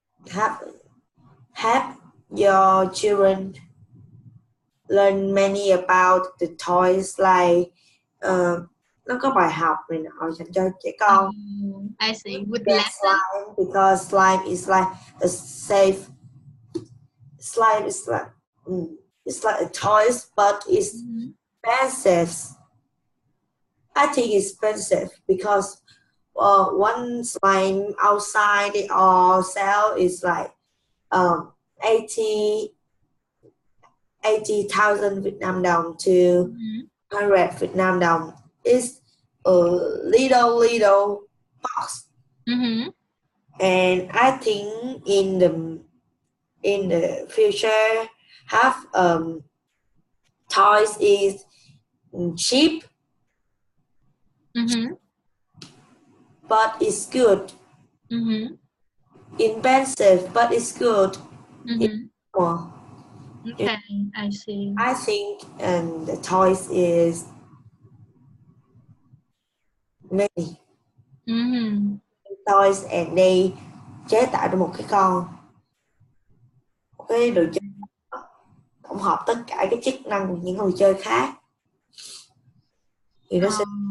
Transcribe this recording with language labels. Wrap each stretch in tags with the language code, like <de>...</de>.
<en>Have have your children learn many about the toys like</en> <vi>nó có bài học này nọ dành cho trẻ con.</vi> <en>I see. With Get lesson? slime because slime is like a safe. Slime is like it's like a toys, but it's Mm-hmm. expensive. I think it's expensive because one slime outside or sell is like um 80 80,000 Việt Nam đồng to Mm-hmm. 100 Việt Nam đồng. It's a little box, Mm-hmm. and I think in the future have toys is cheap Mm-hmm. but it's good. Mm-hmm. Expensive but it's good. It's Mm-hmm. more. Okay, I see. I think the toys is many toys and they</en> <vi>chế tạo ra một cái con, một cái đồ chơi tổng hợp tất cả cái chức năng của những người chơi khác thì nó sẽ</vi>